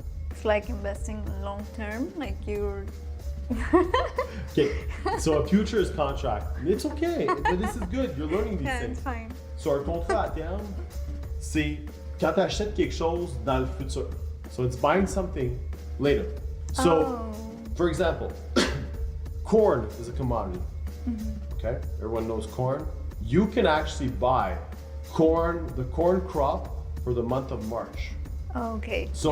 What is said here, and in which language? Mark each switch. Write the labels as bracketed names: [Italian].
[English] It's like investing long term, like you're. Okay, so a futures contract, it's okay, but this is good, you're learning these Yeah, things. it's fine. [French] So un contrat à terme, c'est quand tu achètes quelque chose dans le futur. [English] So it's buying something later. So, for example, corn is a commodity. Okay, everyone knows corn. You can actually buy the corn crop for the month of March. Okay. So